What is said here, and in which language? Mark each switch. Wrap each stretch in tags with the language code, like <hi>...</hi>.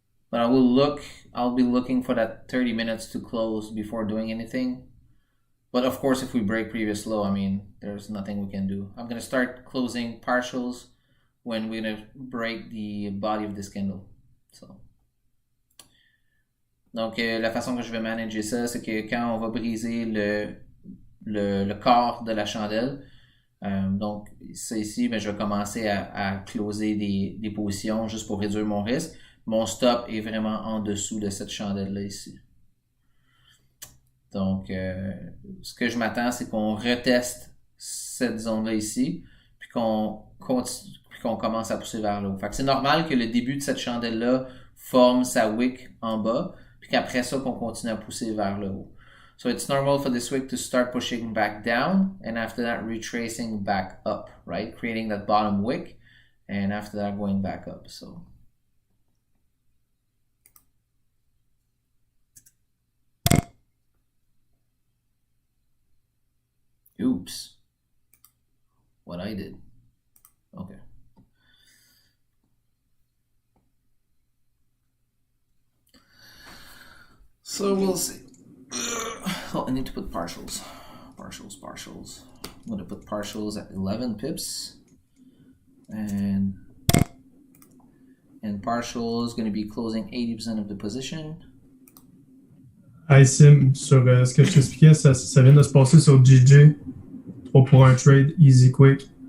<en>But I'll be looking for that 30 minutes to close before doing anything. But of course, if we break previous low, I mean, there's nothing we can do. I'm going to start closing partials when we're going to break the body of this candle. So.</en> <fr>Donc, la façon que je vais manager ça, c'est que quand on va briser le corps de la chandelle, donc ça ici, ben, je vais commencer à closer des positions juste pour réduire mon risque. Mon stop est vraiment en dessous de cette chandelle-là ici. Donc, ce que je m'attends, c'est qu'on reteste cette zone-là ici, puis qu'on commence à pousser vers le haut. Fait que c'est normal que le début de cette chandelle-là forme sa wick en bas, puis qu'après ça, qu'on continue à pousser vers le haut.</fr> <en>So it's normal for this wick to start pushing back down, and after that, retracing back up, right? Creating that bottom wick, and after that, going back up, so... Oops. What I did. Okay. So we'll see. Oh, I need to put partials. Partials. I'm going to put partials at 11 pips. And partial is going to be closing 80% of the position.</en> <fr>Hey Sim, sur ce que je t'expliquais, ça vient de se passer sur GG. 3 pour 1 trade,</fr> <en>easy quick.</en>